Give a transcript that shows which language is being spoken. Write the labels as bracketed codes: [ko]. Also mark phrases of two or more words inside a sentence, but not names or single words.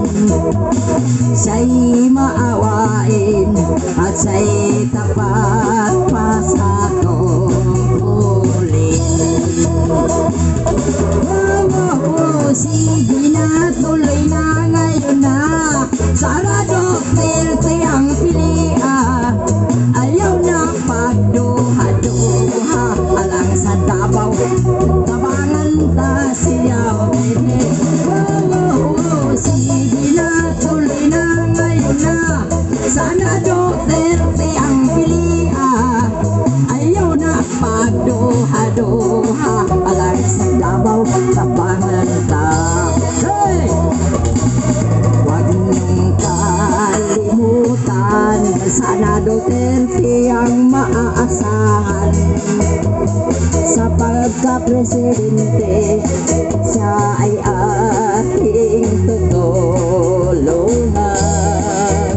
[tl] Siya'y maawain at siya'y tapat pa sa tungkulin. Sige na, tuloy na ngayon na, Sara Duterte ang pilihan. [ceb] Ayaw na pagduha-duha, alang sa Davao, tabangan ta siya, baby. [tl] Sige na, tuloy na ngayon na, Sara Duterte ang pilihan. [ceb] Ayaw na pagduha-duha, alang sa Davao, tabangan ta. Hey! [tl] Huwag niyong kalimutan, sana Duterte ang maaasahan sa pagka-presidente. Siya ay ating tutulungan.